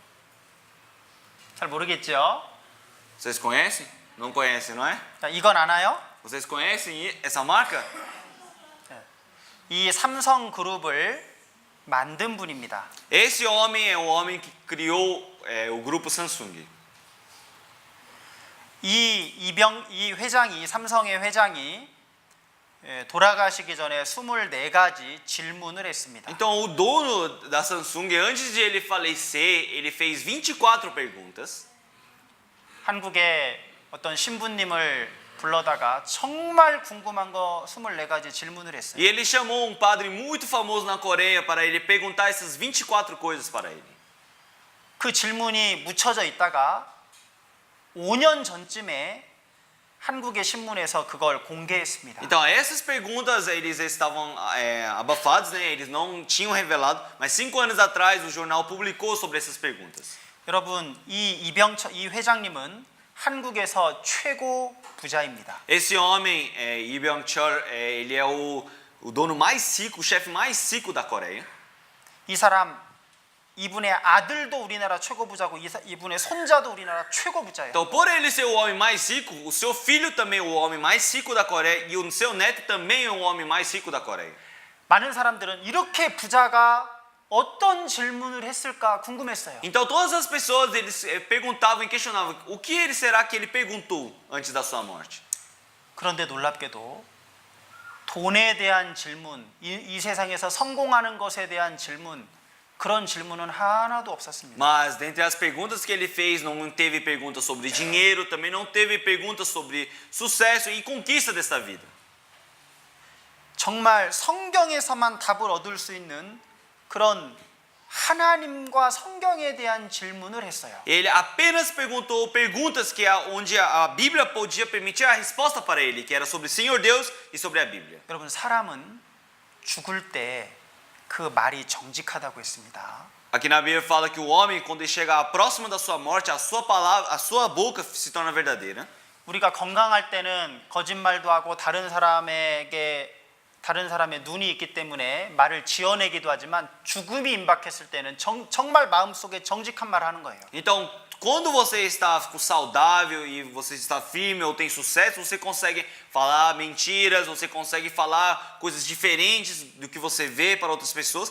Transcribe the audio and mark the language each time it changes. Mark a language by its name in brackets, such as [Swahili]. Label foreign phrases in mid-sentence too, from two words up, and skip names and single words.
[Korean] 잘 모르겠죠? [Portuguese] Vocês conhecem? Não conhecem, não é? [Korean] 자, 이건 아나요? [Portuguese] Vocês conhecem essa marca? [Korean] 이 삼성 그룹을 만든 분입니다. [Portuguese] Esse homem é o homem que criou o grupo Samsung. [Korean] 이 삼성의 회장이 돌아가시기 전에 24가지 질문을 했습니다. [Portuguese] Então o dono da Samsung, antes de ele falecer, ele fez 24 perguntas. [Korean] 한국의 어떤 신부님을 불러다가 정말 궁금한 거 24가지 질문을 했어요. [Portuguese] E ele chamou um padre muito famoso na Coreia para ele perguntar essas 24 coisas para ele. [Korean] 그 질문이 묻혀져 있다가 5년 전쯤에 한국의 신문에서 그걸 공개했습니다. [Portuguese] Então essas perguntas eles estavam abafadas, né? Eles não tinham revelado, mas 5 anos atrás o jornal publicou sobre essas perguntas. [Korean] 여러분 이 회장님은 한국에서 최고 부자입니다. [Portuguese] Esse homem, Lee Byung-chul, ele é o dono mais rico, o chefe mais rico da Coreia. [Korean] 이 사람 이분의 아들도 우리나라 최고 부자고 이분의 손자도 우리나라 최고 부자예요. [Portuguese] Então, por ele ser o homem mais rico, o seu filho também é o homem mais rico da Coreia e o seu neto também é o homem mais rico da Coreia. [Korean] 많은 사람들은 이렇게 부자가 어떤 질문을 했을까 궁금했어요. [Portuguese] Então, todas as pessoas eles perguntavam e questionavam o que será que ele perguntou antes da sua morte. [Korean] 그런데 놀랍게도 돈에 대한 질문, 이 세상에서 성공하는 것에 대한 질문, 그런 질문은 하나도 없었습니다. [Portuguese] Mas dentre as perguntas que ele fez, não teve pergunta sobre dinheiro, também não teve pergunta sobre sucesso e conquista desta vida. [Korean] 정말 성경에서만 답을 얻을 수 있는 그런 하나님과 성경에 대한 질문을 했어요. [Portuguese] Ele apenas perguntou perguntas onde a Bíblia podia permitir a resposta para ele, que era sobre o Senhor Deus e sobre a Bíblia. [Korean] 여러분 사람은 죽을 때 그 말이 정직하다고 했습니다. [Portuguese] Aqui na Bíblia fala que o homem, quando ele chega próximo da sua morte, a sua palavra, a sua boca se torna verdadeira. [Korean] 우리가 건강할 때는 거짓말도 하고 다른 사람의 눈이 있기 때문에 말을 지어내기도 하지만 죽음이 임박했을 때는 정말 마음속에 정직한 말을 하는 거예요. [Portuguese] Então, quando você está saudável e você está firme ou tem sucesso, você consegue falar mentiras, você consegue falar coisas diferentes do que você vê para outras pessoas.